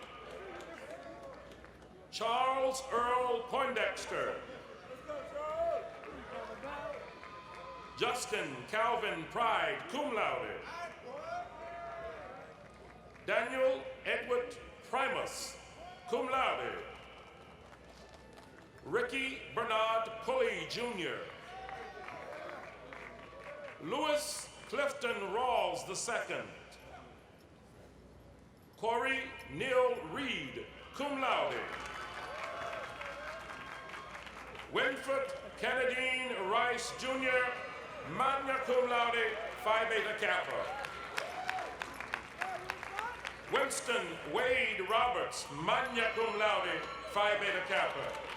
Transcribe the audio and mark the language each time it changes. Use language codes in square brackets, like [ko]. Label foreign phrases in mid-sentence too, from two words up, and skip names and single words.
[en] Charles Earl Poindexter. Justin Calvin Pride, [la] cum laude. [en] Daniel Edward Primus, [la] cum laude. [en] Ricky Bernard Pulley Jr. Louis Clifton Rawls II. Corey Neil Reed, [la] cum laude. [en] Winfred Kennedine Rice Jr., [la] magna cum laude, [en] Phi Beta Kappa. Winston Wade Roberts, [la] magna cum laude, Phi Beta Kappa.